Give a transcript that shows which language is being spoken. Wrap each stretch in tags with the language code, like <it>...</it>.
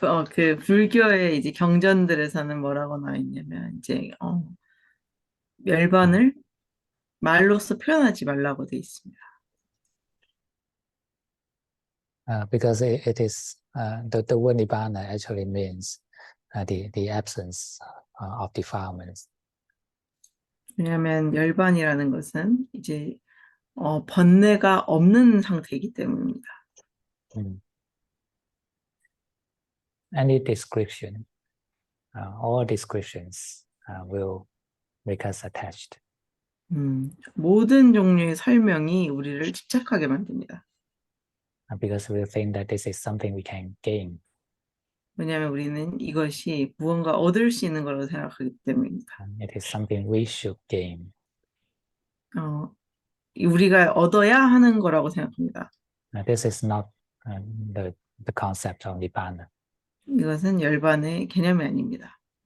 <ko>그 불교의 이제 경전들에서는 뭐라고 나와 있냐면 이제 멸반을 말로써 표현하지 말라고 돼 있습니다.</ko> <en>Because it is the word Nibbana actually means the absence of defilements.</en> <ko>왜냐하면 열반이라는 것은 이제 번뇌가 없는 상태이기 때문입니다.</ko> <en>Any description, all descriptions will make us attached.</en> <ko>모든 종류의 설명이 우리를 집착하게 만듭니다.</ko> <en>Because we think that this is something we can gain.</en> <ko>왜냐하면 우리는 이것이 무언가 얻을 수 있는 거라고 생각하기 때문입니다.</ko> <en>It is something we should gain.</en> <ko>우리가 얻어야 하는 거라고 생각합니다.</ko> <en>This is not the concept of Nibbana.</en> <ko>이것은 열반의 개념이 아닙니다.</ko>